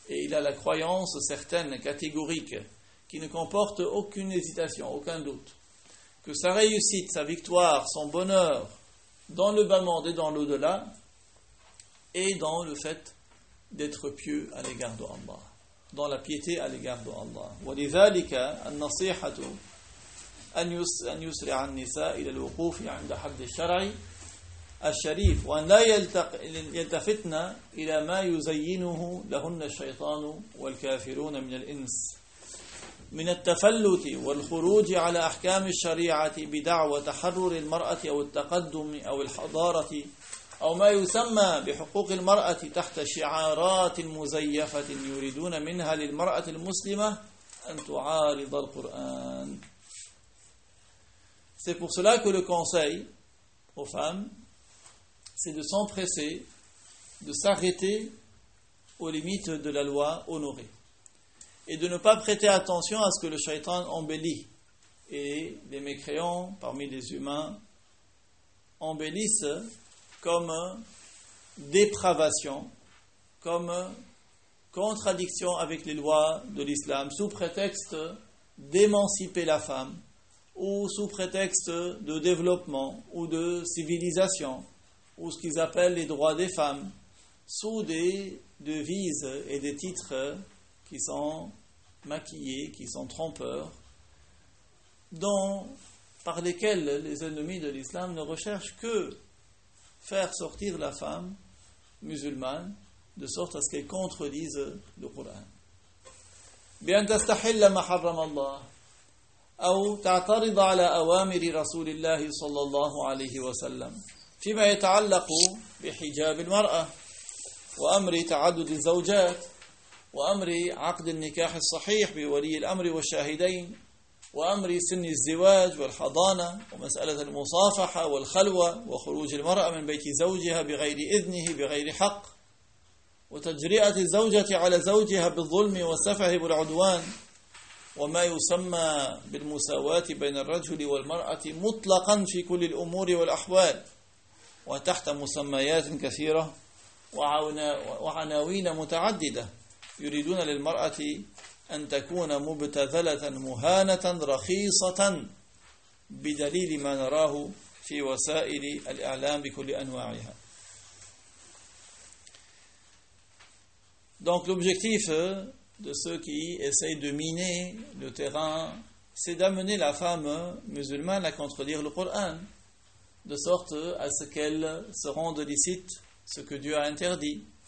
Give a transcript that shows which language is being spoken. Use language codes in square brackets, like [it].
[fr] Et il a la croyance certaine, catégorique, qui ne comporte aucune hésitation, aucun doute, que sa réussite, sa victoire, son bonheur, dans le bas-monde et dans l'au-delà, et dans le fait d'être pieux à l'égard de Allah, dans la piété à l'égard de Allah. [ar] ولذلك النصيحة أن يسرع النساء إلى الوقوف عند حد الشرع الشريف وأن لا يلتفتن إلى ما يزينه لهن الشيطان والكافرون من الإنس من التفلت والخروج على أحكام الشريعة بدعوى تحرر المرأة أو التقدم أو الحضارة أو ما يسمى بحقوق المرأة تحت شعارات مزيفة يريدون منها للمرأة المسلمة أن تعارض القرآن. [fr] C'est pour cela que le conseil aux femmes, c'est de s'empresser, de s'arrêter aux limites de la loi honorée. Et de ne pas prêter attention à ce que le shaitan embellit. Et les mécréants parmi les humains embellissent comme dépravation, comme contradiction avec les lois de l'islam, sous prétexte d'émanciper la femme, ou sous prétexte de développement, ou de civilisation, ou ce qu'ils appellent les droits des femmes, sous des devises et des titres qui sont maquillés, qui sont trompeurs, dont, par lesquels les ennemis de l'islam ne recherchent que faire sortir la femme musulmane de sorte à ce qu'elle contredise le Coran. [ar] بأن تستحل ما حرم الله أو تعترض على أوامر رسول الله صلى الله عليه وسلم فيما يتعلق بحجاب المرأة وأمر تعدد الزوجات وأمر عقد النكاح الصحيح بولي الأمر والشاهدين وأمر سن الزواج والحضانة ومسألة المصافحة والخلوة وخروج المرأة من بيت زوجها بغير إذنه بغير حق وتجرئة الزوجة على زوجها بالظلم والسفه والعدوان وما يسمى بالمساواة بين الرجل والمرأة مطلقا في كل الأمور والأحوال وتحت مسميات كثيرة وعناوين متعددة يريدون للمرأة أن تكون مبتذلة مهانة رخيصة بدليل ما نراه في وسائل الإعلام بكل أنواعها. [fr] Donc l'objectif de ceux qui essayent de miner le terrain, c'est d'amener la femme musulmane à contredire le Coran, de sorte à ce qu'elle se rende licite ce que Dieu a interdit,